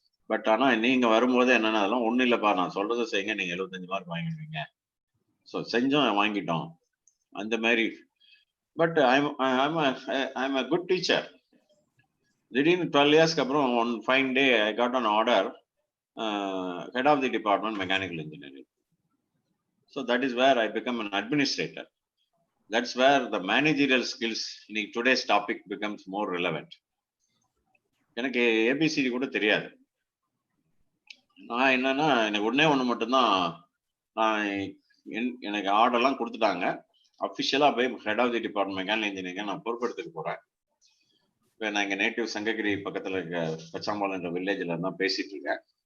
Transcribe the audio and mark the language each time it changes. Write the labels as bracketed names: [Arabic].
[Tamil] But ஆனா நீங்க வரும்போது என்னன்னா, அதெல்லாம் ஒண்ணும் இல்லப்பா, நான் சொல்றதை செய்யுங்க, நீங்க 75 மார்க் வாங்கிடுவீங்க. [English] so [Tamil] செஞ்சோம், வாங்கிட்டோம் அந்த மாதிரி. [English] But I'm a good teacher. திடீர்னு 12 yearsக்கு அப்புறம் one fine day I got an order, head of the department mechanical engineering. So that is where I become an administrator. That's where the managerial skills in today's topic becomes more relevant. [Tamil] எனக்கு ABCD கூட தெரியாது. நான் என்னன்னா, எனக்கு ஒண்ணு மட்டும்தான், நான் எனக்கு ஆர்டர்லாம் கொடுத்துட்டாங்க. [English] அஃபிஷியலா போய் head of the department mechanical engineering [Tamil] நான் பொறுப்பெடுத்துக்க போறேன். இப்போ நான் எங்க நேட்டிவ் சங்ககிரி பக்கத்துல இருக்க பச்சாம்பாலம் என்ற வில்லேஜ்ல தான் பேசிட்டு இருக்கேன்.